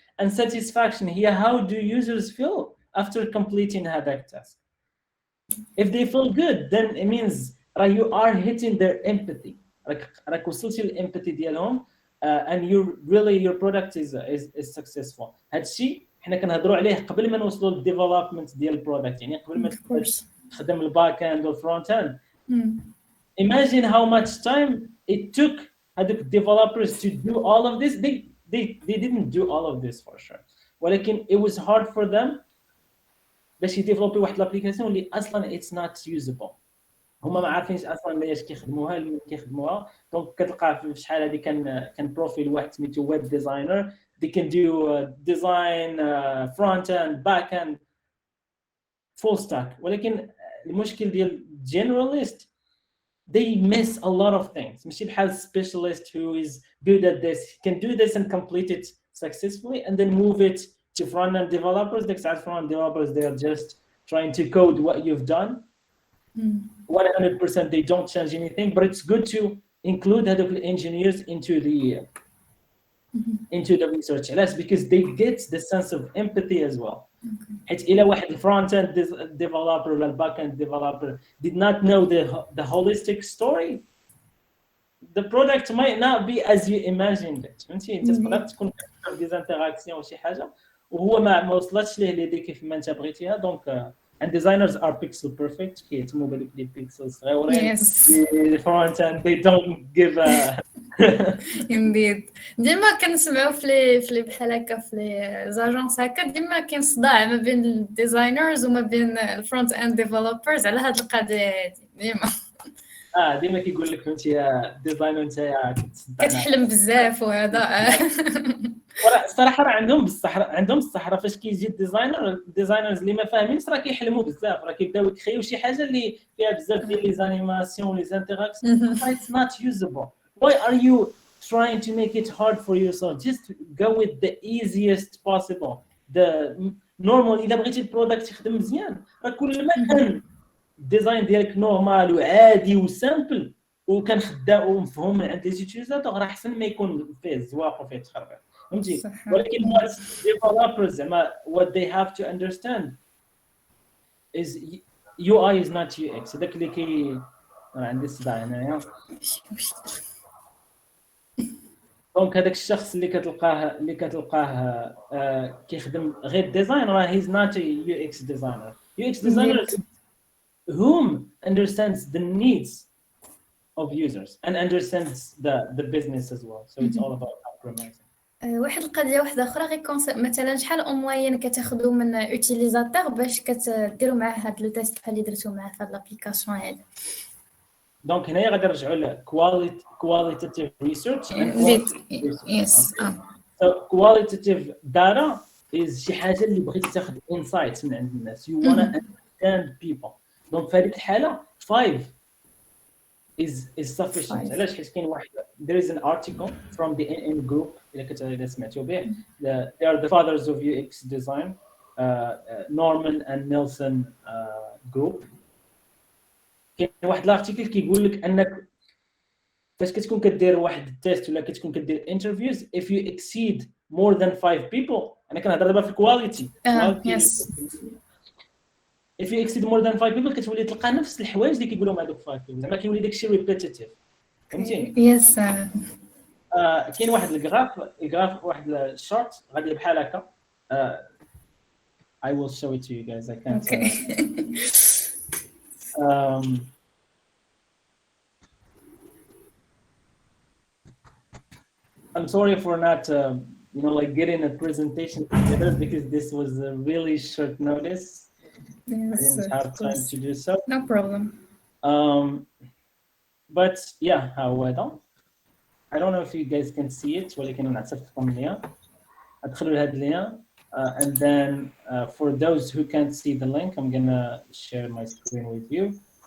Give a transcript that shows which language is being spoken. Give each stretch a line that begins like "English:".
English: And satisfaction here, how do users feel after completing that task? if they feel good then it means you are hitting their empathy.
Arabic: راك وصلتي للامباثي ديالهم
English: and your product is successful.
Arabic: هادشي حنا كنهضروا عليه قبل ما نوصلوا للديفلوبمنت ديال البرودكت، يعني قبل ما تخدم الباك اند والفرونت اند.
English: Imagine how much time it took
Arabic: هذوك
English: developers to do all of this. They didn't do all of this for sure،
Arabic: ولكن
English: it was hard for them
Arabic: باش يديفلوبي واحد الابليكاسيون اللي اصلا
English: it's not usable.
Arabic: هما ما عارفينش اصلا علاش كيخدموها اللي كيخدموها. دونك كتلقى في شحال هذه كان بروفيل واحد سميتو ويب ديزاينر.
English: they can do design front end back end full stack،
Arabic: ولكن المشكل ديال
English: generalist they miss a lot of things.
Arabic: ماشي بحال
English: specialist who is good at this can do this and complete it successfully and then move it to front end developers.
Arabic: ديك الساعه
English: front end developers they are just trying to code what you've done 100%. they don't change anything, but it's good to include the engineers into the research because they get the sense of empathy as well.
Arabic: حيت إلا واحد
English: front end developer ولا back end developer did not know the holistic story, the product might not be as you imagined it.
Arabic: فهمتي انت تقدر تكون كتفكر في ديزانتيراكسيون وشي حاجه وهو ما وصلتش ليه ليدي كيف ما انت بغيتيها. دونك
English: and designers are pixel perfect
Arabic: كيهتموا بهذوك لي بيكسلز صغيورين.
English: front end they don't give a indeed.
Arabic: ديما كنسمعوا في لي بحال هكا في لي زاجونس هكا ديما كاين صداع ما بين الديزاينرز وما بين الفرونت اند ديفلوبرز على هاد القضيه ديما. ديما كيقول لك فهمتي يا ديزاينر انت كتحلم بزاف وهذا. الصراحه راه عندهم الصحراء فاش كيجي الديزاينرز اللي ما فاهمينش راه كيحلموا بزاف، راه كيبداو يتخيلوا شي حاجه اللي فيها بزاف ديال لي زانيماسيون لي زانتيراكسيون
English: it's not usable. Why are you trying to make it hard for yourself? Just go with the easiest possible. The normal
Arabic: إذا بغيتي البرودكت يخدم مزيان راه كل ما كان الديزاين ديالك نورمال وعادي وسامبل وكان خدام ومفهوم من عند لي يوتيليزاتور راه احسن ما يكون فيه الزواق وفيه التخربيق فهمتي. ولكن
English: developers
Arabic: زعما
English: what they have to understand is UI is not UX.
Arabic: هذاك اللي كي عندي الصداع هنايا. دونك هذاك الشخص اللي كتلقاه كيخدم غير ديزاين راه
English: he's not a UX designer. UX designer is whom understands the needs of users and understands the business as well. So it's all about compromising.
Arabic: واحد القضيه واحده اخرى غير كونسيبت مثلا شحال اونلاين كتاخذوا من يوتيليزاتور باش كتديروا معاه هاد لو تيست بحال اللي درتو معاه في هاد لابليكاسيون هذا. دونك هنايا غادي نرجعوا ل
English: qualitative research and yes. So qualitative data is
Arabic: شي حاجه اللي بغيتي تاخذ
English: insights
Arabic: من عند الناس.
English: You want to understand people.
Arabic: دونك في هذيك الحاله 5 is sufficient. علاش؟ حيت كاين واحد
English: there is an article from the NN group
Arabic: إذا سمعتوا به.
English: They are the fathers of UX design, Norman and Nelson group.
Arabic: كاين واحد الارتيكل كيقول لك انك فاش كتكون كدير واحد التيست ولا كتكون كدير interviews
English: if you exceed more than 5 people.
Arabic: انا كنهضر دابا في الكواليتي.
English: yes. if you exceed more than 5 people
Arabic: كتولي تلقى نفس الحوايج اللي كيقولوا هذوك
English: 5 people
Arabic: زعما كيولي داكشي ريبيتيتيف فهمتي.
English: yes.
Arabic: كاين واحد الجراف واحد الشورت غادي بحال هكا.
English: I will show it to you guys. I can't. Okay. I'm sorry for not like getting a presentation together because this was a really short notice. Yes, I didn't have time to do so. No problem. But yeah, I don't know if you guys can see it.
Arabic: ولكن نعطيكم ليا ادخلوا لهاد اللين.
English: And then for those who can't see the link, I'm gonna share my screen with you.